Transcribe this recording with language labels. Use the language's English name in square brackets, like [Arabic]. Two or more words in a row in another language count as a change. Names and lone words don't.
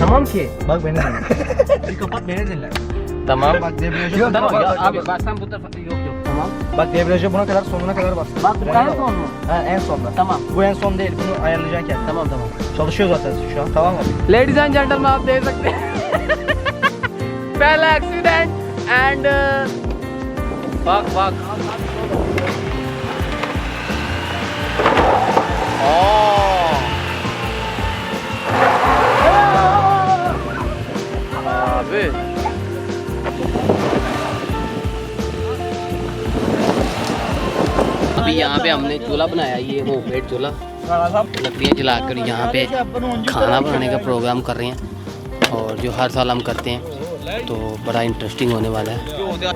[Turkish] ki. Bak beni dinle. Bir kapat beni dinle. Tamam. Bak debriyaja Yok tamam, tamam bak, abi bassan bu tarafa yok yok tamam. bak debriyaja buna kadar sonuna kadar bas. Bak bu en son mu? Ha en sonda. Tamam. Bu en son değil. Bunu ayarlayacaksın kendin. Tamam tamam. Çalışıyor zaten şu an. Tamam mı? [English] Ladies and gentlemen [Hindi] आप देख सकते हैं पहला [English] accident and [Turkish] Bak bak. Abi. [Hindi] अभी यहाँ पे हमने चूल्हा बनाया, ये होममेड चूल्हा, लकड़ियाँ जलाकर यहाँ पे खाना बनाने का प्रोग्राम कर रहे हैं और जो हर साल हम करते हैं, तो बड़ा इंटरेस्टिंग होने वाला है।